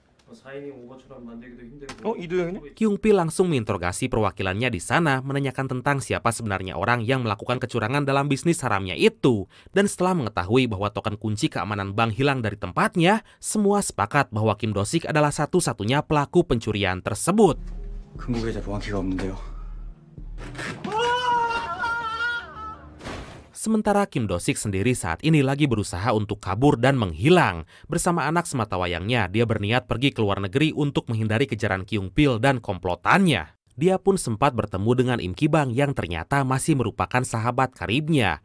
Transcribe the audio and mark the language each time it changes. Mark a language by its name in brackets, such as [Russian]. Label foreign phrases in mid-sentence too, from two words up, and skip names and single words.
[Indonesian] Kyung-pil langsung menginterogasi perwakilannya di sana, menanyakan tentang siapa sebenarnya orang yang melakukan kecurangan dalam bisnis haramnya itu. Dan setelah mengetahui bahwa token kunci keamanan bank hilang dari tempatnya, semua sepakat bahwa Kim Do-sik adalah satu-satunya pelaku pencurian tersebut. [Korean] 금고 계좌 보안키가 없는데요. [Indonesian] Sementara Kim Do-sik sendiri saat ini lagi berusaha untuk kabur dan menghilang. Bersama anak sematawayangnya, dia berniat pergi ke luar negeri untuk menghindari kejaran Kyung-pil dan komplotannya. Dia pun sempat bertemu dengan Im Ki-bang yang ternyata masih merupakan sahabat karibnya.